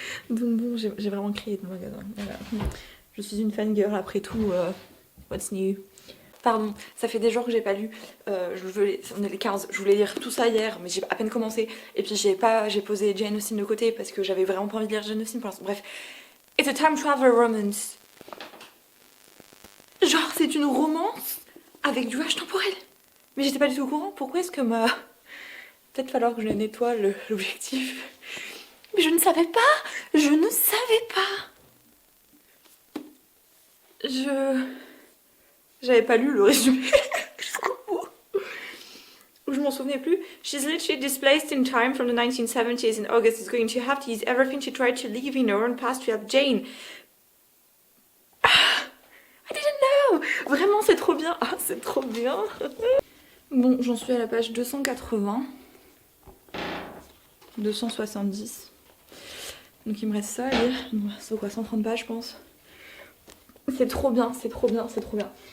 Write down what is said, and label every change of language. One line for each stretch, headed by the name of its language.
French: Donc bon, j'ai vraiment crié dans le magasin. Voilà. Je suis une fangirl après tout.
English: What's new?
French: Pardon, ça fait des jours que j'ai pas lu. On est les 15, je voulais lire tout ça hier, mais j'ai à peine commencé. Et puis j'ai posé Jane Austen de côté parce que j'avais vraiment pas envie de lire Jane Austen pour l'instant.
English: Bref, it's a time traveler romance.
French: Genre, c'est une romance avec du voyage temporel. Mais j'étais pas du tout au courant. Pourquoi est-ce que ma... Peut-être falloir que je nettoie l'objectif. Mais je ne savais pas. Je ne savais pas. J'avais pas lu le résumé jusqu'au bout. Je m'en souvenais plus.
English: She's literally displaced in time from the 1970s and August is going to have to use everything she tried to leave in her own past to help Jane. I didn't know.
French: Vraiment, c'est trop bien. Ah, c'est trop bien. Bon, j'en suis à la page 280. 270. Donc il me reste ça à lire. C'est quoi, 130 pages je pense. C'est trop bien, c'est trop bien, c'est trop bien.